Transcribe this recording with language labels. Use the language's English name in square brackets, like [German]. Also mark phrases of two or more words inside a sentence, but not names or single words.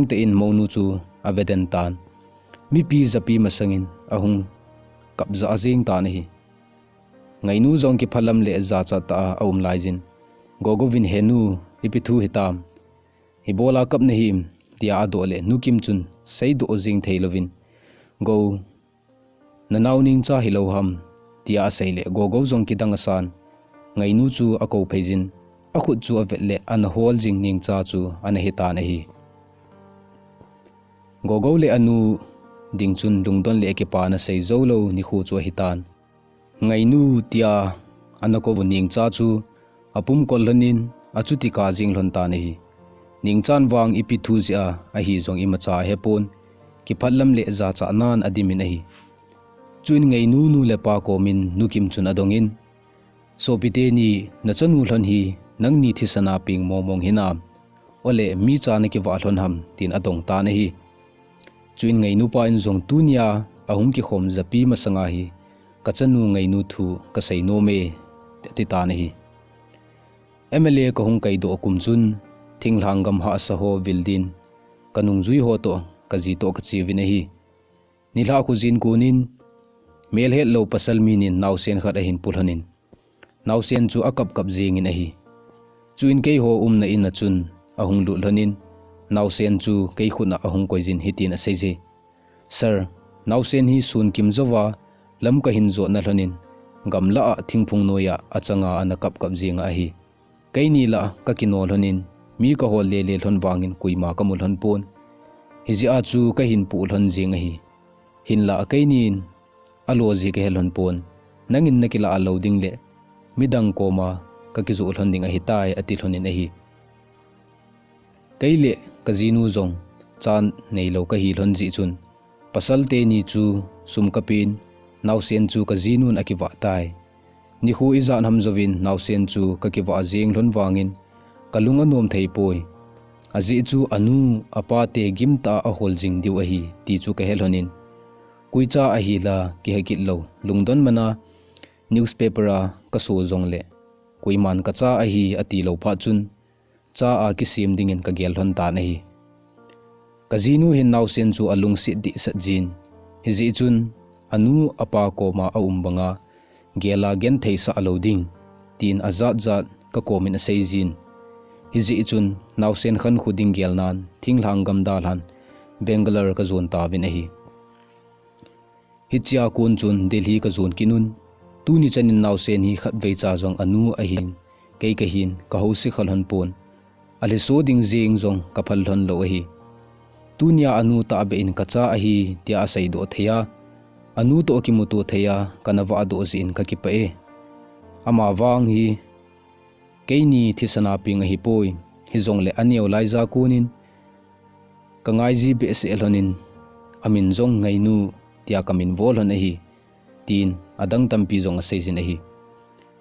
[Thado Chin] te in monu chu aveden tan mi pi zapi masangin ahung kapza azing ta na hi ngainu zong ki phalam le za cha ta aum laijin gogovin henu ipithu hitam hibola kap na him tia ado le nukim chun seido ozing theilovin go nanauning cha hiloham tia asaile gogo zong ki dangasan ngainu chu ako pheijin akhut chu avet le an hol jing ning cha chu an hita na hi gogo le anu dingchun lungdon le ke pa na sei zolo ni khu chu hitan ngainu tia anako ning cha chu apum kolhanin achuti ka jing hlon ta na hi ningchan wang ipi thuzia a hi zong imacha hepon ki phallam le za cha nan adimin a hi chuin ngainu nu le pa ko min nukim chun adongin so pite ni na chanu hlon hi nangni thisana ping momong hinam ole mi cha na ki wa hlon ham tin adong ta na hi chuin ngainu pa in zong tunia ahum ki khom zapi masanga hi kachanu ngainu thu ka sei no me ti ta na hi MLA ko hung kai do kum chun thinglangam ha saho vildin kanung zui ho to kaji to ka chiwin hi nilha khu jin kunin mel het lo pasal minin nausen khat ahin pulhanin nausen chu akap kap jingin a hi chuin kei ho na in na chun ahung lu hlonin nausen chu kei khuna ahung koijin hitin a seje sir nausen hi sun kim zowa lam ka hin zo na hlonin gamla a thingphung noya achanga ana kap kap jinga a hi kaini la ka kino hlonin mi ka hol le le hlon wangin kuima ka mul hon pon hiji a chu ka hin pu hlon jing a hi hin la kainin alo ji ke helon pon nangin nakila loading le midang koma ka ki zu hlon ding a hi tai ati hlonin a hi kaile kazinu zong chan nei lo ka hi hlon ji chun pasal te ni chu sum kapin nausen chu kazinun akiwa tai ni khu izan hamzovin nausen chu ka ki wa jing hlon wangin kalunga nom theipoi azi chu anu apate gimta a hol jing diu a hi ti chu ka helhonin kuicha a hi la ki hakit lo lungdon mana newspaper a ka so zong le kuiman ka cha a hi ati lo pha chun cha a ki sim dingin ka gel hon ta na hi kazinu hin nausen chu alung si di sa jin hiji chun anu apa ko ma a umbanga gela gen theisa aloding tin azat zat ka komin a seijin hiji chun nausen khan khuding gelnan thinglang gam dalhan Bangalore ka zon ta vin a hi hichia kun chun Delhi ka zon kinun tuni chanin nausen hi khat vei cha jong anu a hin kei ka hin ka ho si khalhon pon ali so ding jing jong ka phal hon lo a hi tunia anu ta be in ka cha a hi tia sai do theya anu to ki mutu theya kanawa do zin ka ki pa e ama wang hi keini thisana ping hi poi hi zong le anio laiza kunin kangai ji be se elonin amin zong ngainu tia kamin vol hon hi tin adang tampi zong a seizin hi